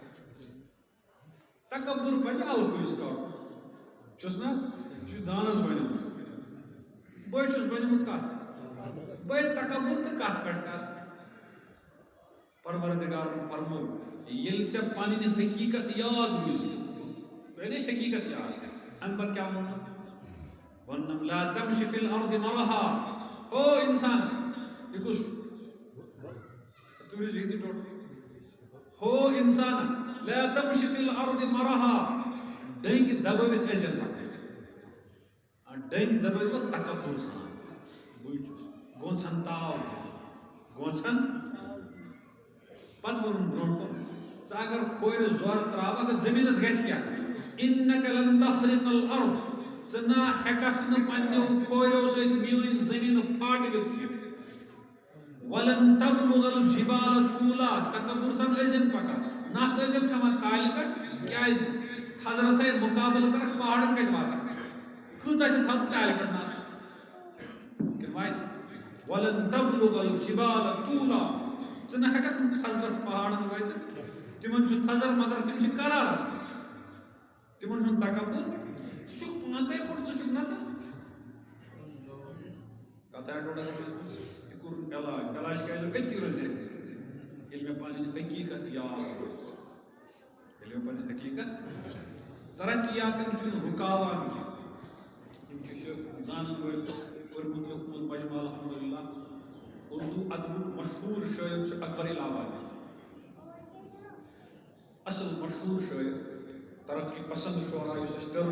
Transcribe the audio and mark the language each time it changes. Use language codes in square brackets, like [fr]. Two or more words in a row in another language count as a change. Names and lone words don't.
[ks] تکبر پزِ الہٕ کُلِس کڑُن چھُس نہ حظ یہِ چھُ دانس بنیومُت بہٕ چھُس بنیومُت کتھ بہٕ تکبر تہٕ کتھ پٮ۪ٹھ کرٕ پروردگارن فرموو ییٚلہِ ژےٚ پنٕنۍ حقیٖقت یاد روزِ مےٚ چھِ حقیٖقت یاد امہِ پتہٕ کیٛاہ ووٚنُن ووٚنُم [ar] لا تمشِ فی الارض مرحا [ks] او انسان یہِ کُس تُہۍ روٗزِو ییٚتی ٹوٹل ہو انسان [ar] لا تمشِ فی الارض مرحا [ks] ڈٔنگۍ دبٲوِتھ ٲسۍزٮ۪ن پکان ڈٔنگۍ دبٲوِتھ گوٚو تکبر سان بٕے چھُس گونٛژھن تاو گونٛژھن پتہٕ ووٚنُن برونٛٹھ کُن ژٕ اگر کھورِ زورٕ تراوکھ زٔمیٖنس گژھِ کیٛاہ [ar] اِنَّکَ لَن تَخرِقَ الْأَرْضَ [ks] ژٕ نہ ہٮ۪ککھ نہٕ پنٛنیو کھوریو سۭتۍ میٲنۍ زٔمیٖنہٕ پھاٹوِتھ کینٛہہ [ar] وَلَن تَبْلُغَ الْجِبَالَ طُولًا [ks] تکبر سان ٲسۍزٮ۪ن پکان نس ٲسۍزٮ۪ن تھاوان کالہِ پٮ۪ٹھ کیٛازِ تھزرس سۭتۍ مُقابلہٕ کرکھ پہاڑن کتہِ واتکھ کۭژاہ تہِ تھاو تہٕ کالہِ پٮ۪ٹھ نس کِنہٕ واتہِ [ar] وَلَن تَبْلُغَ الْجِبَالَ طُولًا [ks] ژٕ نہ ہٮ۪ککھ نہٕ تھزرس پہاڑن وٲتِتھ تِمن چھُ تھزر مگر تِم چھِ قرارس منٛز تِمن چھُنہٕ تکبر ژٕ چھُکھ 5 فُٹ ژٕ چھُکھ نژان کتھا یہِ کوٚر علاج کیٛازِ أتی روزِ ییٚلہِ مےٚ پنٕنۍ حقیٖقت یاد روزِ ییٚلہِ مےٚ پنٕنۍ حقیٖقت ترقیاتن چھُنہٕ رُکاوان کینٛہہ یِم چھِ زانن وٲلۍ پوٚرمُت لیوٗکھمُت مجمع الحمدُاللہ اردو ادبُک مشہوٗر شٲعر چھُ اکبر الہٰبادی اصل مشہوٗر شٲعر ترقی پسند شعرا یُس أسۍ ٹٔرٕم